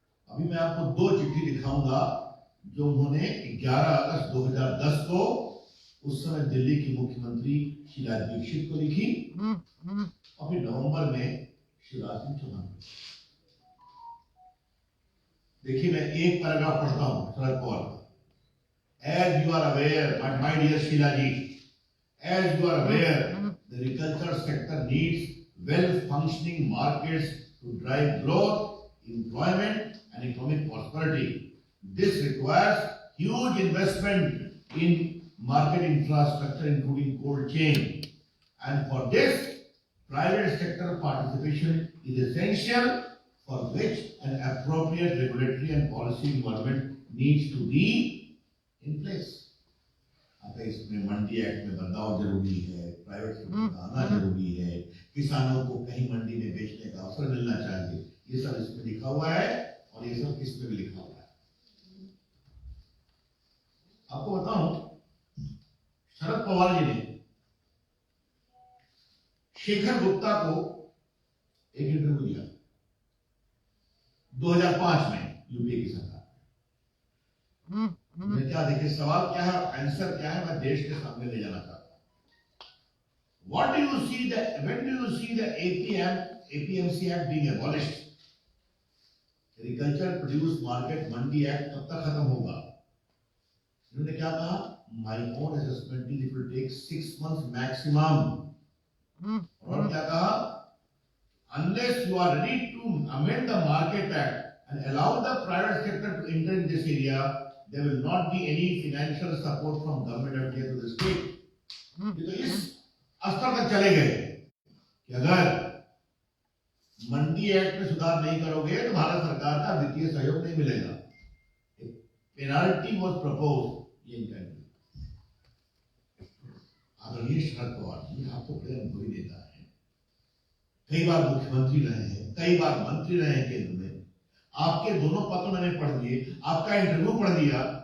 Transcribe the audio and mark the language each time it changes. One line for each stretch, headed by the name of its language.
Hindi: अभी मैं आपको दो चिट्ठी दिखाऊंगा जो उन्होंने 11 अगस्त 2010 को उस समय दिल्ली की मुख्यमंत्री शीला दीक्षित को लिखी, और फिर नवंबर में शिवराज सिंह चौहान को। देखिए मैं एक पैराग्राफ पढ़ता हूं Sharad Pawar.
English: As you are aware, my dear Sheila ji, as you are aware, the agriculture sector needs well-functioning markets to drive growth, employment, and economic prosperity. This requires huge investment in market infrastructure, including cold chain. And for this, private sector participation is essential, for which an appropriate regulatory and policy environment needs to be in place.
Hindi: अब इसमें मंडी act में बदलाव जरूरी है, private sector का आना जरूरी है, किसानों को कहीं मंडी में बेचने का अवसर मिलना चाहिए, ये सब इसमें लिखा हुआ है, और ये सब किसमें भी लिखा हुआ है। आपको बताऊं, शरद पवार जी ने शेखर गुप्ता को एक इंटरव्यू दिया 2005 में यूपीए की सरकार। मैं क्या देखिए सवाल क्या है, आंसर क्या है, मैं देश के सामने ले जाना चाहता हूं।
English: What do you see when do you see the APMC Act being abolished?
Hindi: Agriculture produce market Mandi act कब तक खत्म होगा? इन्होंने क्या कहा,
English: My own assessment is it will take 6 months maximum.
Hindi: और क्या कहा,
English: unless you are ready to amend the Market Act and allow the private sector to enter in this area, there will not be any financial support from government of India to the state.
Hindi: ये तो इस स्तर तक चले गए कि अगर मंडी act में सुधार नहीं करोगे तो भारत सरकार का वित्तीय सहयोग नहीं मिलेगा।
English: penalty was propose,
Hindi: ये इनका आदरणीय शरद पवार जी आपको बड़े अनुभवी नेता है, कई बार मुख्यमंत्री रहे हैं, कई बार मंत्री रहे हैं केंद्र में। आपके दोनों पत्र मैंने पढ़ दिए, आपका इंटरव्यू पढ़ दिया,